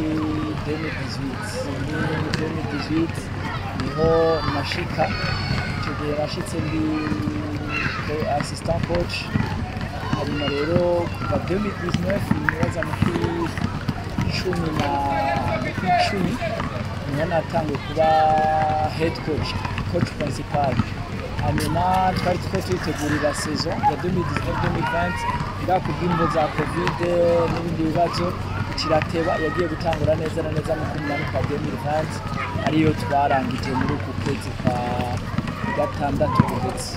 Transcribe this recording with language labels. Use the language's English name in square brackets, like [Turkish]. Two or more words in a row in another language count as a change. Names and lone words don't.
[Rundi] 2018 niho nashika tugiye nashitse ndi [English] assistant coach [Rundi] hanyuma rero kuva 2019 nibaza muri 10 niho natanguye kuba [English] head coach [Rundi] principal. Hanyuma twari twitegurira saison ya 2019-2020 kubw'imvo za covid n'ibindi bibazo kirateba yagiye gutangura neza na neza mu kumana kwa 2020 ariyo twarangije muri uku kwezi kwa gatandatu ndetse